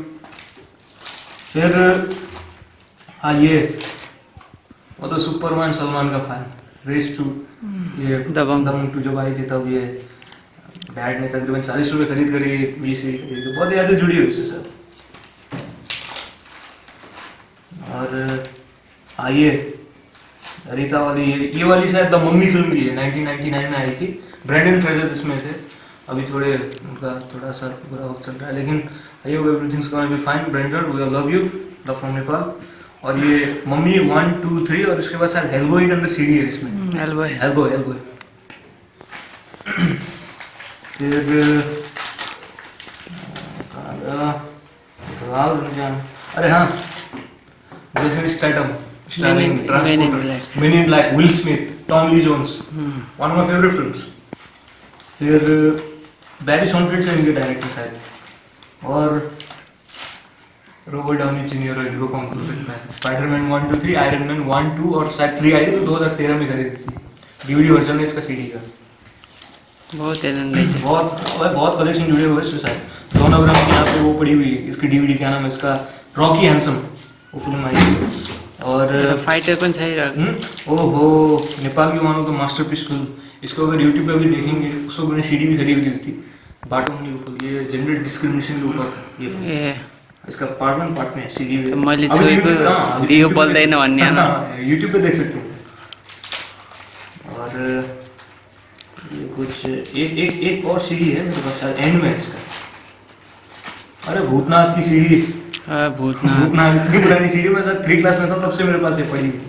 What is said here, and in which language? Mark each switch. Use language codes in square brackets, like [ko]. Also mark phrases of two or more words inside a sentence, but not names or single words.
[hi] फिर हाँ, ये वो तो सुपरमैन सलमान का फैन, रेस टू, ये दबंग 2 जब आई थी तब ये डैड ने तकरीबन 40 रुपए खरीद कर ये 20 खरीद, तो बहुत यादें जुड़ी हुई इससे सब। और आइए रीता वाली, ये वाली शायद द मम्मी फिल्म की है, 1999 में आई थी। ब्रैंडन फ्रेजर इसमें थे, अभी उनका थोड़ा सा बुरा वक्त चल रहा है, लेकिन [en] I hope everything's gonna be fine. Brandon, we love you, love from Nepal. [hi] और ये मम्मी 1, 2, 3, और उसके बाद शायद हेलबॉय के अंदर सीडी है इसमें, हेलबॉय। फिर अरे हाँ, जेसन स्टैथम, [en] starring Men in Transporter, Black. Men in Black, Will Smith, Tom Lee Jones, one of my favorite films. [hi] फिर बैरी सॉनफिल्ड से इनके डायरेक्टर शायद, और रॉबर्ट डाउनी जूनियर और इनको कौन भूल सकता है। स्पाइडरमैन 1 2 3, आयरन मैन 1 2 और शायद 3 आई थी, 2013 में खरीदी थी। [en] DVD version [hi] है इसका, सीडी का। बहुत एलन रही है। बहुत कलेक्शन जुड़े हुए हैं इसमें शायद। जॉन अब्राहम की यहाँ पे वो पड़ी हुई है, इसकी डीवीडी, क्या नाम है इसका, रॉकी हैंडसम, वो फिल्म आई थी। और [ne] फाइटर पनि छ। [hi] ओहो, नेपाल की [en] one of the masterpiece [hi] फिल्म। इसको अगर यूट्यूब पे भी देखेंगे, उसको मैंने सीडी भी खरीदी हुई थी, बाटो मुनि ऊपर। ये [en] gender discrimination [hi] के ऊपर था ये फिल्म। ए इसका पार्ट 1 पार्ट में सीडी में [ne] मैले छोएको दियो बोल्दैन भन्ने हैन। [hi] यूट्यूब पे देख सकते हैं। और ये कुछ एक और सीडी है मेरे पास शायद, एंड में इसका। अरे भूतनाथ की सीडी, भूतनाथ इतनी पुरानी सीडी, मैं शायद 3 क्लास में था तब से मेरे पास ये पड़ी हुई।